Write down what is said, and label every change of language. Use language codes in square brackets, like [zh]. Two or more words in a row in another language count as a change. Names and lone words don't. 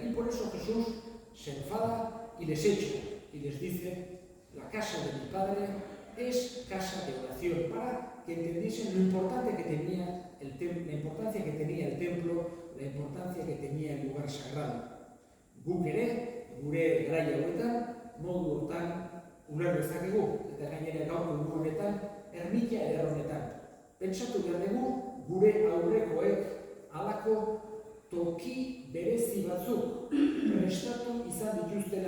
[es] Y por eso Jesús se enfada y les echa y les dice: la casa de mi Padre es casa de oración, para que entendiesen lo importante que tenía la importancia que tenía el templo, la importancia que tenía el lugar sagrado. [eu] Guk ere, gure garai hauetan, modu hortan uler dezakegu, eta gainera gaurko egun honetan, ermita eder honetan. Pentsatu behar dugu, gure aurrekoek halako toki berezi batzuk prestatu izan dituztela.